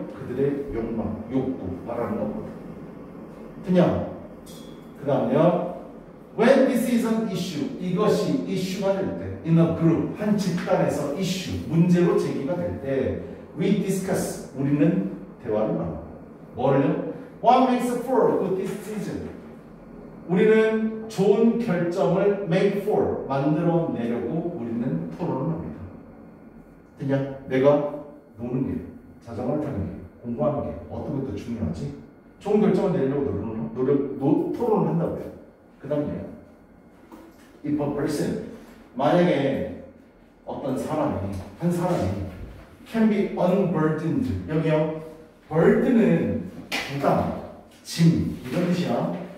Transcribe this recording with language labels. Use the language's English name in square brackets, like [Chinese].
[Korean] 그들의 욕망, 욕구, 말하는 것보다. 그냥 그 다음에요. [English] When this is an issue, [Korean] 이것이 이슈가 될 때, [English] in a group, [Korean] 한 집단에서 이슈, 문제로 제기가 될 때, [English] we discuss, [Korean] 우리는 대화를 나눠요. 뭐를요? [English] What makes for good decision? [Korean] 우리는 좋은 결정을 make for, 만들어내려고 우리는 토론을 합니다. 그냥 내가 노는 게, 자전거를 타는 게, 공부하는 게 어떤 것도 중요하지? 좋은 결정을 내려고 토론을 한다고요. 그 다음에 [English] if a person [Korean] 만약에 어떤 사람이 한 사람이 [English] can be unburdened [Korean] 여기요 burden은 부담, 짐 이런 뜻이야.